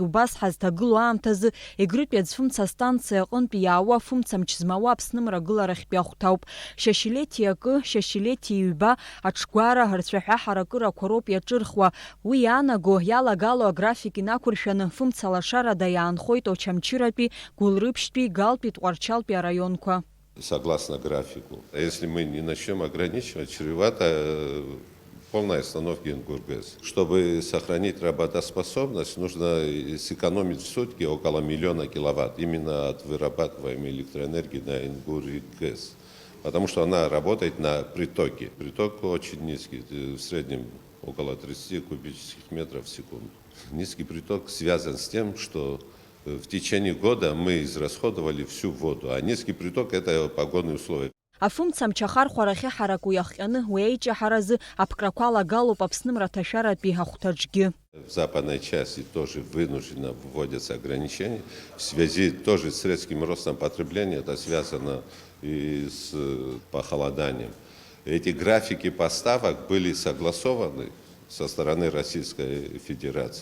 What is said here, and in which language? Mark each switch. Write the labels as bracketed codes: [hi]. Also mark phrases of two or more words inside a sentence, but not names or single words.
[ab] Убас ҳазҭагылоу аамҭазы Егрытәи аӡфымца астанциа аҟынтәи иаауа афымцамч змауа Аԥсны мрагыларахьтәи ахәҭоуп. Шьашьилеҭи акы, Шьашьилеҭи ҩба аҽгәара рцәаҳәа ҳаракырақәа роуп иаҿырхуа. Уи иаанаго иалагало аграфик инақәыршәаны фымцалашарада иаанхоит Очамчыратәи, Гәылрыԥшьтәи, Галтәи, Тҟәарчалтәи араионқәа. [ru] Согласно графику. Если мы не начнем ограничивать, чревато полной остановки Ингургэс. Чтобы сохранить работоспособность, нужно сэкономить в сутки около 1 000 000 киловатт именно от вырабатываемой электроэнергии на Ингургэс. Потому что она работает на притоке. Приток очень низкий, в среднем около 30 кубических метров в секунду. Низкий приток связан с тем, что в течение года мы израсходовали всю воду, а низкий приток – это погодные условия. [ab] Афымцамч ахархәарахьы ҳараку иахҟьаны уи аиҷаҳаразы аԥкрақәа алагалоуп Аԥсны мраҭашәаратәи ҳахәҭаҿгьы. [ru] В западной части тоже вынужденно вводятся ограничения. В связи тоже с резким ростом потребления, это связано и с похолоданием. Эти графики поставок были согласованы со стороны Российской Федерации.